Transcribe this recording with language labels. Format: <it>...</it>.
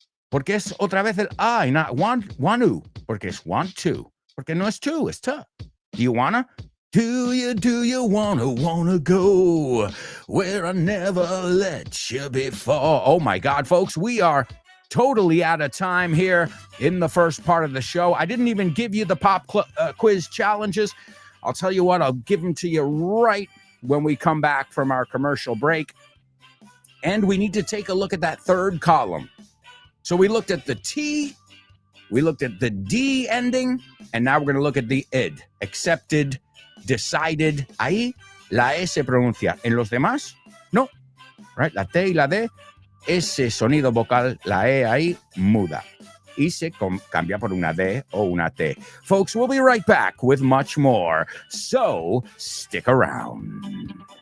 <es>Porque es otra vez el I,</es> <en>not want to.</en> <es>Porque es</es> <en>want to.</en> <es>Porque no es</es> <en>to, it's to. Do you wanna? Do you wanna go where I never let you before? Oh my God, folks, we are totally out of time here in the first part of the show. I didn't even give you the pop quiz challenges. I'll tell you what, I'll give them to you right when we come back from our commercial break. And we need to take a look at that third column. So we looked at the T, We looked at the D ending, and now we're going to look at the id.</en> <es>Accepted, decided. Ahí la E se pronuncia. En los demás, no. Right? La T y la D, ese sonido vocal, la E ahí, muda. Y se cambia por una D o una T.</es> <en>Folks, we'll be right back with much more. So, stick around.</en>